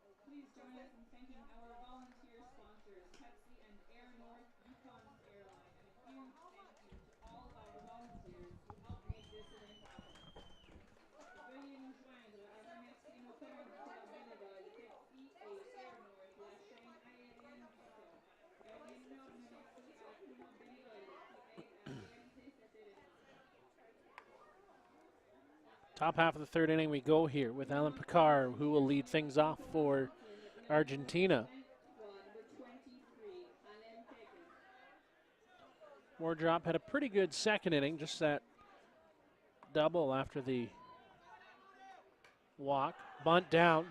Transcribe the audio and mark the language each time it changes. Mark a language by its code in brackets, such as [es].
[en] Please join us in thanking our volunteer sponsors, Pepsi and Air North Yukon Airline, and a huge thank you to all of our volunteers who help make this event happen. [fr] Veuillez nous joindre à remercier nos commanditaires bénévoles, Pepsi et Air North, la chaîne aérienne du son. Un énorme merci à tous nos bénévoles qui aident à réaliser cet événement. [en] Top half of the third inning we go here with Alan Picard, who will lead things off for Argentina. Wardrop had a pretty good second inning, just that double after the walk. Bunt down.